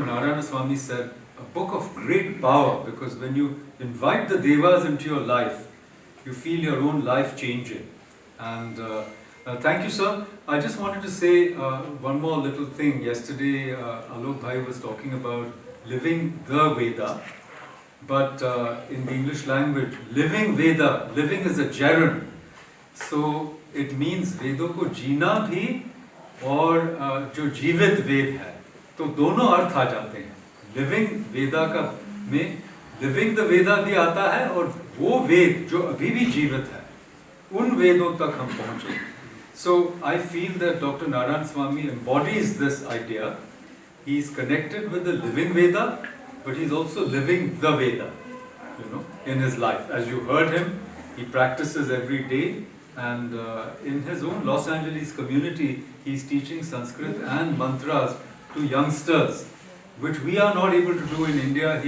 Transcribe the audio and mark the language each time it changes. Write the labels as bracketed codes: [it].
[en] Narayana Swami said, a book of great power, because when you invite the Devas into your life, you feel your own life changing. And thank you, sir. I just wanted to say one more little thing. Yesterday, Alok Bhai was talking about living the Veda, but in the English language, living Veda, living is a gerund. So it means [hi] Vedo ko jeena bhi और जो जीवित वेद है, तो दोनों अर्थ आ जाते हैं. Living वेदा का में [en] living the Veda [hi] भी आता है, और वो वेद जो अभी भी जीवित है, उन वेदों तक हम पहुँचे. [en] So I feel that Dr. Narayana Swami embodies this idea. He is connected with the living Veda, but he's also living the Veda, in his life. As you heard him, he practices every day. And in his own Los Angeles community, he's teaching Sanskrit and mantras to youngsters, which we are not able to do in India.